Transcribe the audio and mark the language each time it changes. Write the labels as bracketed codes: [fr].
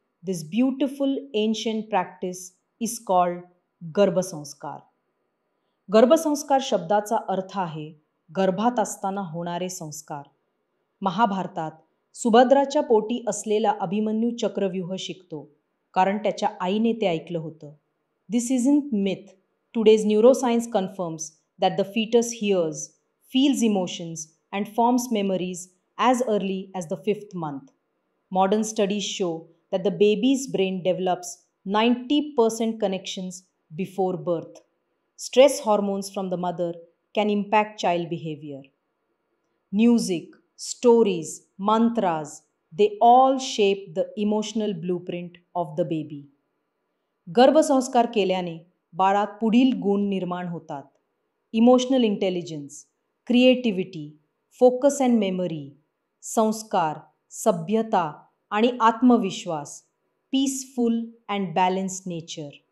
[en] This beautiful ancient practice is called garbhasanskar. [mr] गर्भसंस्कार शब्दाचा अर्थ आहे गर्भात असताना होणारे संस्कार. महाभारतात सुभद्राच्या पोटी असलेला अभिमन्यू चक्रव्यूह शिकतो, कारण त्याच्या आईने ते ऐकलं होतं. [en] This is in myth. Today's neuroscience confirms that the fetus hears, feels emotions and forms memories as early as the 5th month. Modern studies show that the baby's brain develops 90% connections before birth. Stress hormones from the mother can impact child behavior. Music, stories, mantras, they all shape the emotional blueprint of the baby. [mr] गर्भसंस्कार केल्याने बाळात पुढील गुण निर्माण होतात: [en] emotional intelligence, [mr] creativity, [en] focus and memory, [mr] संस्कार, सभ्यता आणि आत्मविश्वास, [en] Peaceful and balanced nature.